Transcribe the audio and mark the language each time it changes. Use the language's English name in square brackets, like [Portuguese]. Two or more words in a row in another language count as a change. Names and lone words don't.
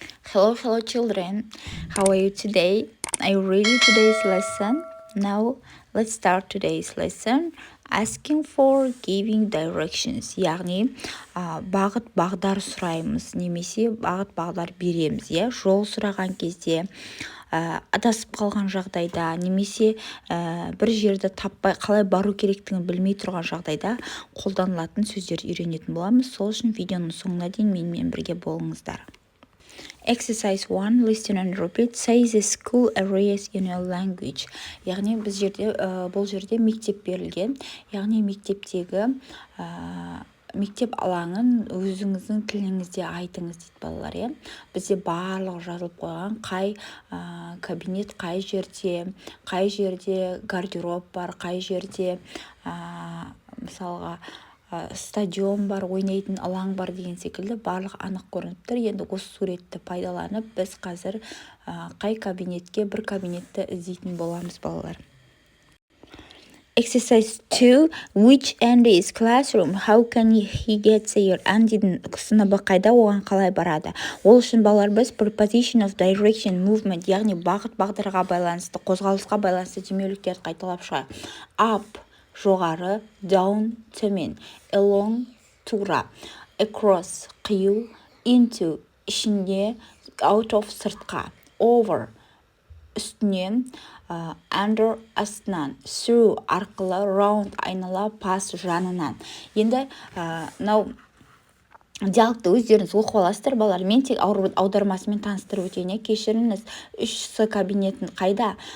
[English] Hello children. How are you today? Are you ready today's lesson? Now let's start today's lesson. Asking for giving directions. [Kazakh] Яғни бағыт бағдар сұраймыз немесе бағыт бағдар береміз. Жол сұраған кезде адасып қалған жағдайда немесе бір жерді таппай қалай бару керектігін білмей тұрған жағдайда қолданылатын сөздерді үйренетін боламыз. Сол үшін видеоның соңына дейін менімен бірге болыңыздар. [English] Exercise 1. Listen and repeat. Say the school areas in your language. [Kazakh] Яғни бұл жерде мектеп берілген. Яғни мектептегі мектеп алаңын өзіңіздің тіліңізде айтыңыз дейді балалар. Бізде барлығы жазылып қойған, қай кабинет қай жерде гардероб бар, қай жерде мысалға стадион бар, ойнайтын алаң бар деген секілді барлық анық көрініп тұр. Енді осы суретті пайдаланып біз қазір қай кабинетке бір кабинетті іздейтін боламыз балалар. [English] Exercise 2. Which Andy is classroom? How can he get there? [Kazakh] Andy'дің сыныбы қайда, оған қалай барады? Ол үшін балалар біз [English] preposition of direction, movement, [Kazakh] яғни бағыт бағдарға байланысты, қозғалысқа байланысты демеуліктерді қайталап шығайық. Up жоғары, down төмен, along тура, across қию, into ішінде, [English] out of [Kazakh] сыртқа, over үстінен, under астынан, through арқылы, round айнала, pass жанынан. Енді диалогты өздеріңіз оқып аласыздар балалар. Мен тек аудармасымен таныстырып өтейін. Кешіріңіз, 3С кабинетін қайда?